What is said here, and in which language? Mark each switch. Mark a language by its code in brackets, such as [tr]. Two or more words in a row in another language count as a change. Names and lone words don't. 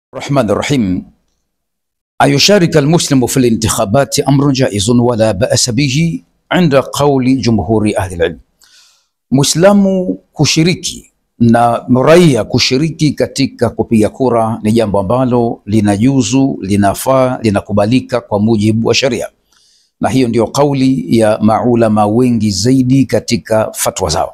[ar] الرحمن الرحيم. أيشارك المسلم في الانتخابات أمر جائز ولا بأس به عند قول جمهور أهل العلم. [sw] Muislamu kushiriki na raia kushiriki katika kupiga kura ni jambo ambalo linajuzu, linafaa, linakubalika kwa mujibu wa sharia, na hiyo ndio kauli ya maulama wengi zaidi katika fatwa zao.